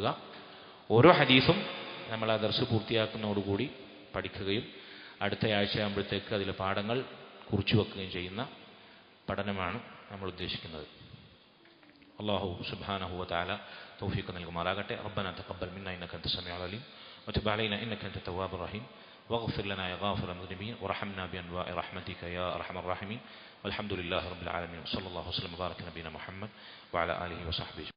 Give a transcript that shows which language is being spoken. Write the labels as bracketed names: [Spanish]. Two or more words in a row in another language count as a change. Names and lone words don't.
[Malayalam] ഓരോ ഹദീസും നമ്മൾ ആ ദർസ് പൂർത്തിയാക്കുന്നതോടുകൂടി പഠിക്കുകയും അടുത്ത ആഴ്ചയാകുമ്പോഴത്തേക്ക് അതിലെ പാഠങ്ങൾ കുറിച്ചു വെക്കുകയും ചെയ്യുന്ന പഠനമാണ് നമ്മൾ ഉദ്ദേശിക്കുന്നത്. [Arabic] الله سبحانه وتعالى [Malayalam] തൗഫീഖ് നൽകുമാറാകട്ടെ. [Arabic] ربنا تقبل منا إنك أنت السميع العليم وتب علينا إنك أنت التواب الرحيم واغفر لنا يا غافر المذنبين وارحمنا بأنواع رحمتك يا أرحم الراحمين والحمد لله رب العالمين. صلى الله وسلم وبارك نبينا محمد وعلى آله وصحبه.